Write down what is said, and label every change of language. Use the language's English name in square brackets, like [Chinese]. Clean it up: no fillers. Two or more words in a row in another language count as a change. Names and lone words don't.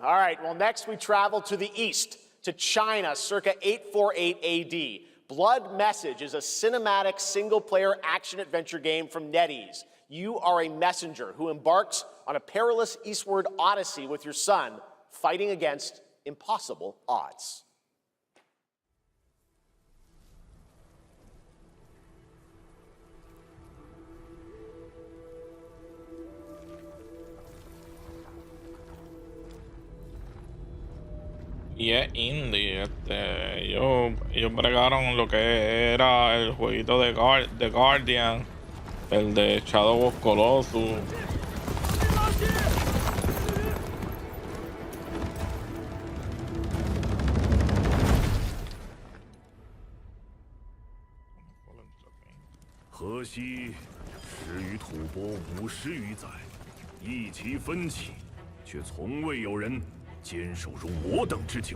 [English] All right, well, next we travel to the east, to China, circa 848 AD. Blood Message is a cinematic single-player action-adventure game from NetEase. You are a messenger who embarks on a perilous eastward odyssey with your son, fighting against impossible odds. [Spanish] Y es indie, ellos bregaron lo que era el jueguito de The Guardian, el de Shadow of Colossus. [Chinese] 河西始于吐蕃，五十余载，一齐分歧，却从未有人坚守如我等之久。